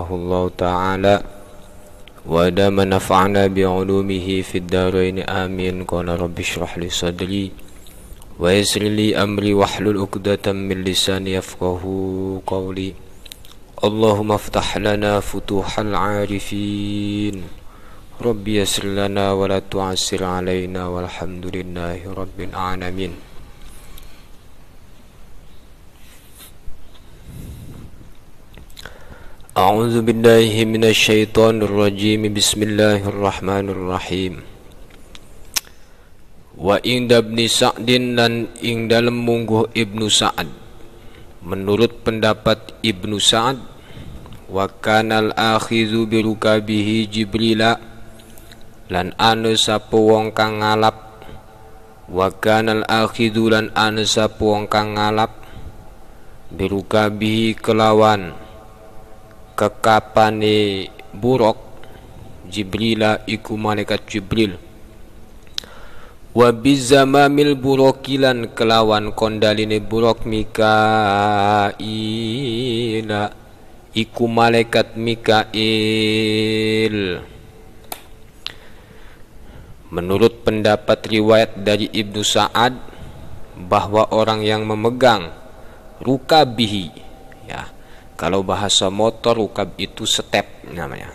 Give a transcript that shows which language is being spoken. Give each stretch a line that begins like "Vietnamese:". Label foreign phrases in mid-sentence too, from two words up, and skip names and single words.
Arabic: الله تعالى ودام نفعنا بعلومه في الدارين آمين قال رب اشرح لي صدري ويسر لي أمري واحلل عقدة من لساني يفقه قولي اللهم افتح لنا فتوح العارفين رب يسر لنا ولا تعسر علينا والحمد لله رب العالمين. أعوذ بالله من الشيطان الرجيم. بسم الله الرحمن الرحيم. وعند
Javanese: Ibnu Sa'din lan ing dalem mungguh Ibnu Sa'ad.
Indonesian: Menurut pendapat
Javanese: Ibnu Sa'ad,
Arabic: وكان الآخذ بركابه جبريل
Javanese: lan anu sapa wong kang ngalap.
Arabic: وكان الآخذ
Javanese: lan anu sapa wong kang ngalap
Arabic: بركابه
Javanese: kelawan kekapane buruk Jibrila iku malaikat Jibril.
Arabic: وبزمام البراق
Javanese: kelawan kondaline buruk Mikaila iku malaikat Mikail.
Indonesian: Menurut pendapat riwayat dari Ibnu Sa'ad bahwa orang yang memegang rukabihi, ya, kalau bahasa motor rukab itu step namanya.